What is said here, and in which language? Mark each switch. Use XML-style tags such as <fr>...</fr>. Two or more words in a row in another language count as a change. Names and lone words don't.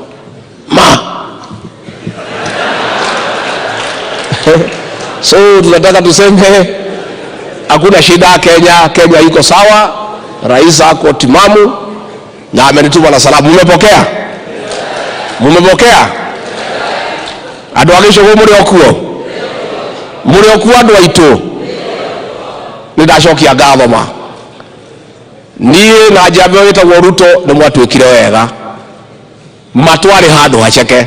<sw>So tunataka tuseme hakuna shida Kenya. Kenya iko sawa, rais ako timamu na amenituma na salamu. Mmepokea? Mmepokea?</sw> <ki>Adwagisho muri okuo. Muri okuo andu aitu. Nidashokia ngatho ma. Niĩ na njamba wĩtagwo Ruto nĩ mwatwĩkire wega. Matwarĩ handũ haceke.</ki>